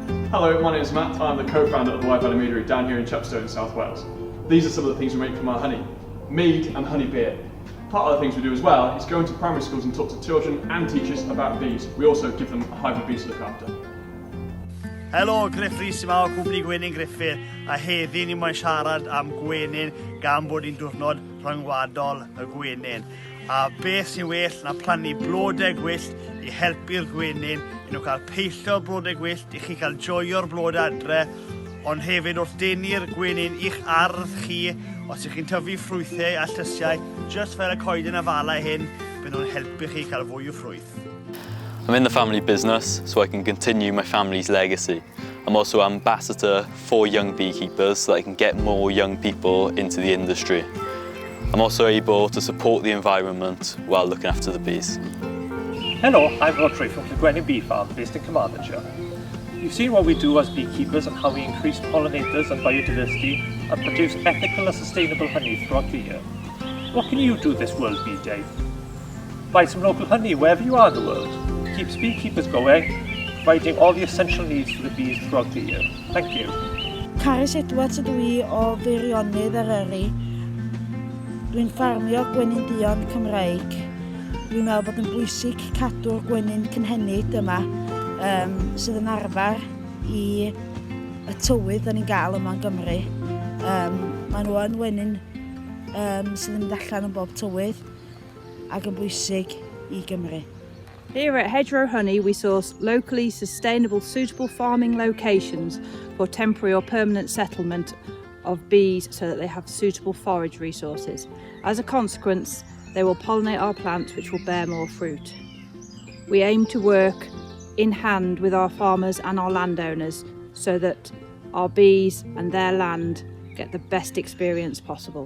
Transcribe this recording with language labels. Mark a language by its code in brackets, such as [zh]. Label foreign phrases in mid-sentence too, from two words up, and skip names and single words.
[en] Hello, my name is Matt. I'm the co-founder of the Wife Intermediary down here in Chepstow in South Wales. These are some of the things we make from our honey. Mead and honey beer. Part of the things we do as well is go into primary schools and talk to children and teachers about bees. We also give them a hive of bees to look after. [cy] Helo, Griff Rhys yma o Cwmni Gwenyn Griffith, a heddi ni moyn siarad am Gwenyn gan bod ni'n diwrnod rhyngwladol y Gwenyn. A beth sy'n well na plannu blodau gwyllt i helpu'r Gwenyn i nhw cael peillio blodau gwyllt, i chi cael joio'r blodau adre, ond hefyd wrth denu'r Gwenyn i'ch ardd chi os ych chi'n tyfu ffrwythau a llysiau, just fel y coeden a fala hyn, bydd nhw'n helpu chi cael fwy o ffrwyth. [en] I'm in the family business so I can continue my family's legacy. I'm also ambassador for young beekeepers so that I can get more young people into the industry. I'm also able to support the environment while looking after the bees. Hello, I'm Rodri from the Gwenyn Bee Farm based in Carmarthenshire. You've seen what we do as beekeepers and how we increase pollinators and biodiversity and produce ethical and sustainable honey throughout the year. What can you do this World Bee Day? Buy some local honey wherever you are in the world. Keeps beekeepers going, providing all the essential needs for the bees throughout the year. Thank you. [cy] Carys Edwards ydw i o Feirionydd Eryri. Dwi'n ffarmio gwenyn duon Cymraeg. Dwi'n meddwl bod yn bwysig cadw'r gwenyn cynhenid yma sydd yn arfer i y tywydd da ni'n gael yma yn Gymru. Maen nhw yn wenyn sydd yn mynd allan yn bob tywydd ac yn bwysig i Gymru. [en] Here at Hedgerow Honey, we source locally sustainable, suitable farming locations for temporary or permanent settlement of bees so that they have suitable forage resources. As a consequence, they will pollinate our plants, which will bear more fruit. We aim to work in hand with our farmers and our landowners so that our bees and their land get the best experience possible.